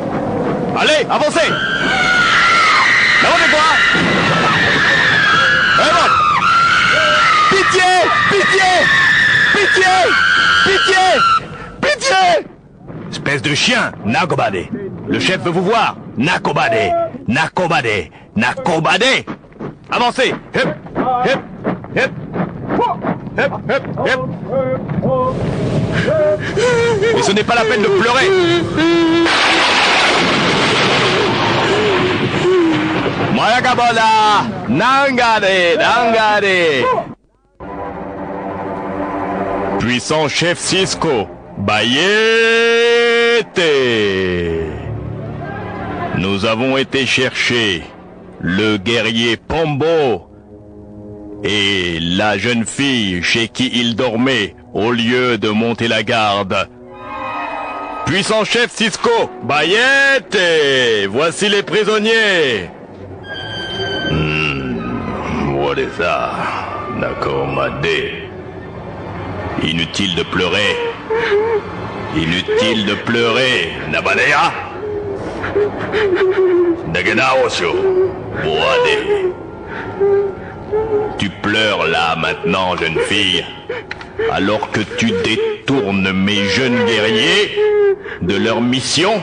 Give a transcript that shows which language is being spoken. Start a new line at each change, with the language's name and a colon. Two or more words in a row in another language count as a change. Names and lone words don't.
French: Allez, avancez! Levez-toi! Pitié! Pitié! Pitié! Pitié! Pitié! Espèce de chien! Nakobade! Le chef veut vous voir! Nakobade! Nakobade! Nakobade! Avancez! Hep! Hep! Hep! Hep! Hep! Hep! Et ce n'est pas la peine de pleurer! Moyagabola! Nangade! Nangade! Puissant chef Cisco, Bayete! Nous avons été chercher le guerrier Pombo et la jeune fille chez qui il dormait au lieu de monter la garde. Puissant chef Cisco, Bayete! Voici les prisonniers!
English: What is that?
French: Nakomade. Inutile de pleurer. Inutile de pleurer. Nabadea. Nagenaosho. Boade. Tu pleures là maintenant, jeune fille, alors que tu détournes mes jeunes guerriers de leur mission.